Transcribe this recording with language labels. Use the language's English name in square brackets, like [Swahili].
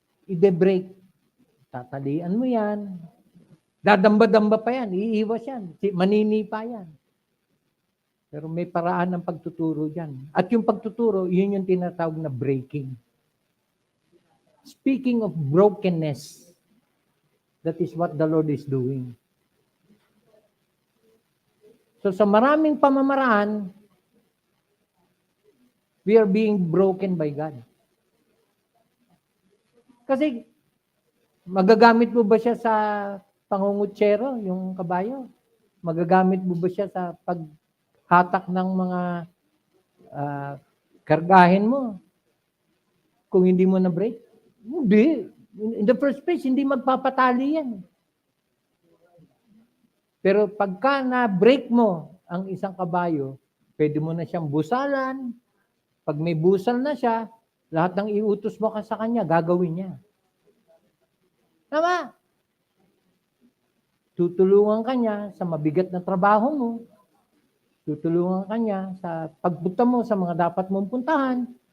[Filipino] I-break. Tatalian mo yan. Dadamba-damba pa yan. Iiwas yan. Manini pa yan. Pero may paraan ng pagtuturo dyan. At yung pagtuturo, yun yung tinatawag na breaking. [English] Speaking of brokenness, that is what the Lord is doing. So sa maraming pamamaraan, we are being broken by God. [Filipino] Kasi magagamit mo ba siya sa pangungutsero, yung kabayo? Magagamit mo ba siya sa paghatak ng mga kargahin mo? Kung hindi mo na-break? Hindi. [English] In the first place, hindi magpapatali yan. [Filipino] Pero pagka na-break mo ang isang kabayo, pwede mo na siyang busalan. Pag may busal na siya, lahat ng iutos mo ka sa kanya, gagawin niya. Tama? Tutulungan ka niya sa mabigat na trabaho mo. Tutulungan ka niya sa pagpunta mo sa mga dapat mong puntahan.